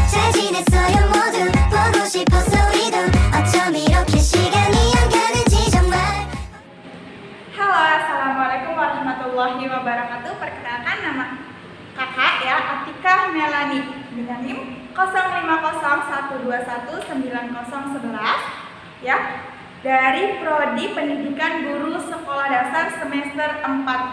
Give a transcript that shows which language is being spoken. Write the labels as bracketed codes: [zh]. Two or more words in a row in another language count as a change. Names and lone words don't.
[ko] 지냈어요 모두 보고 싶었어 우리도 어쩜 이렇게 시간이 안 가는지 정말. [id] Halo, [ar] السلام عليكم ورحمة الله وبركاته. [id] Perkenalkan nama kakak ya, Atika Melani dengan NIM 0501219011 ya, dari Prodi Pendidikan Guru Sekolah Dasar semester 4B.